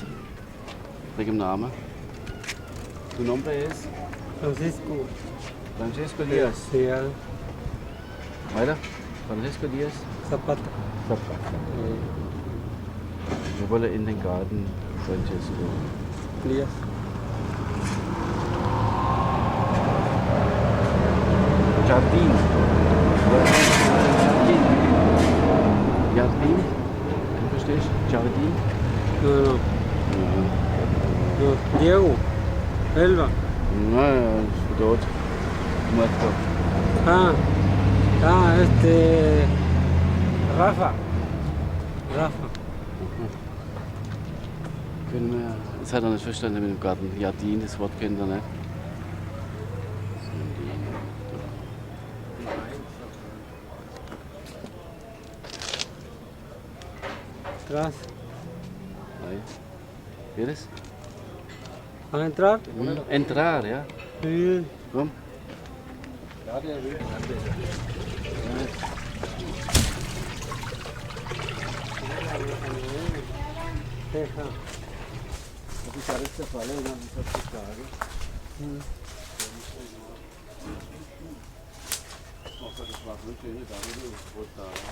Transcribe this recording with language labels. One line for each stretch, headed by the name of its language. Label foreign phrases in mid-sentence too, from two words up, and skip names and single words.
German: Wegen dem Namen.
Spanish: Tu nombre es? Francisco. Francisco Díaz. Real
German: Weiter? Francisco Díaz.
Spanish: Zapata. Zapata.
German: Wir wollen in den Garten Francesco.
Spanish: Díaz. Jardin. Jardin.
German: Du verstehst? Jardin.
Spanish: No. Diego. Elba.
German: Naja, ist dort. Muerto.
Spanish: Ah. Rafa.
German: Können wir, das hat er nicht verstanden mit dem Garten. Jardin, das Wort kennt er nicht.
Spanish: Atrás. Ahí. ¿Quieres? ¿Van a entrar? Entrar, ja. Sí.
German: Komm.
Spanish: Deja.
German: Das ist alles der Fall, oder? Ich habe die Frage. Also das war so schön, da wo du rot da war.